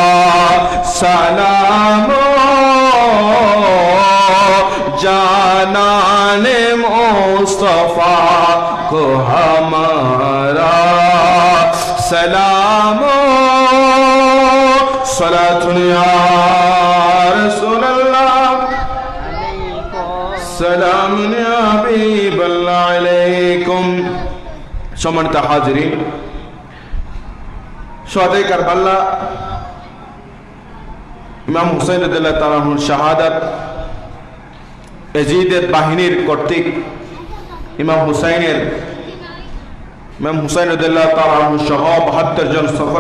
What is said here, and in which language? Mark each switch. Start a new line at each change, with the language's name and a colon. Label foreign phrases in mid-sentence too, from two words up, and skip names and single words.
Urdu: سلام جانان مصطفیٰ کو ہمارا سلام صلاة
Arabic: یا رسول اللہ سلام یا حبیب اللہ علیکم
Bangla: সম্মানিত হাজিরিন শহীদ কারবালা ইমাম হুসাইন
Arabic: رضي الله تعالى عنه
Bangla: শাহাদাত ইয়াজিদের বাহিনীর কর্তৃক ইমাম হুসাইন
Arabic: رضي الله تعالى عنه
Bangla: সহ 72 জন সফর